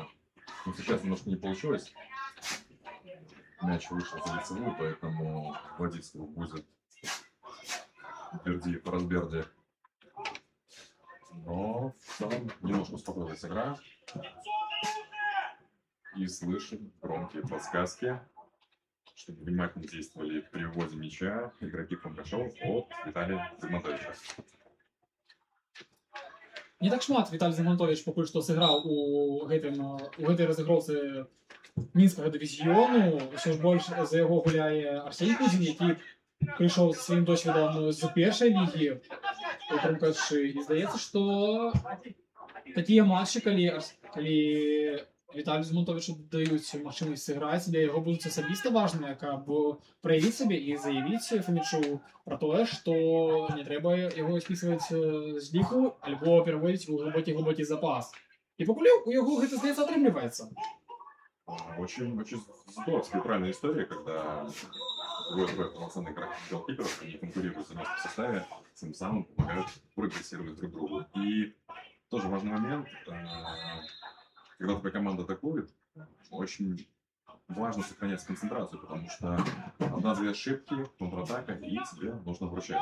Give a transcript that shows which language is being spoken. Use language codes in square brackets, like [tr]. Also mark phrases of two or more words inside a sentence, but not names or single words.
[ru] Но сейчас немножко не получилось. Мяч вышел за лицевую, поэтому Владислав будет впереди по разберде. Но в целом немножко успокоилась игра. И слышим громкие подсказки, чтобы внимательно действовали при вводе мяча игроки Кулькашов от Виталия Зигмантовича. [be] Не так шмат Віталій Зигмантович пакуль што сыграў у гэтай разыгроўцы мінскага дывізіёну. Усё ж больш за яго гуляе Арсеній Кузін, які прыйшоў з сваім досведам з першай лігі у Крумкачы. І здаецца, што такія матчы, калі Віталію Зигмантовичу даюць магчымасць сыграць, для яго будуць асабіста важныя, каб праявіць сабе і заявіць Фомічу пра тое, што не трэба яго спісваць з ліку альбо пераводзіць у глыбокі запас. І пакуль у яго гэта, здаецца, атрымліваецца. [ru] Очень здоровская и правильная история, когда двое полноценных голкиперов, они конкурируют за место в составе, тем самым помогают прогрессировать друг другу. И тоже важный момент, когда твоя команда атакует, очень важно сохранять концентрацию, потому что одна-две ошибки, контратака, и тебе нужно вручать.